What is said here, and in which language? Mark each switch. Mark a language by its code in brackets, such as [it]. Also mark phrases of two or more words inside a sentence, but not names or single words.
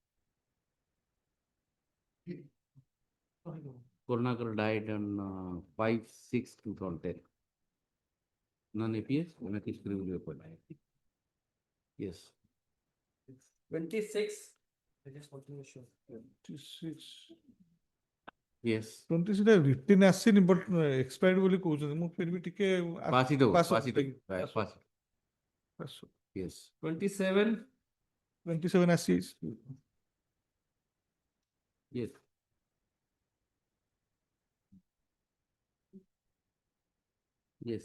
[en] Karunakar died on 5/6/2010. Non-APS, MIK will be appointed. Yes. 26, 26. Yes. [or] 26 ଟା written ଆସିନି [en] but expired [or] ବୋଲି କହୁଛନ୍ତି ମୁଁ [hi] फिर भी [or] ଟିକେ [en] Pass it over. Yes. 27, [or] 27 ଆସିଛି. [en] Yes. Yes.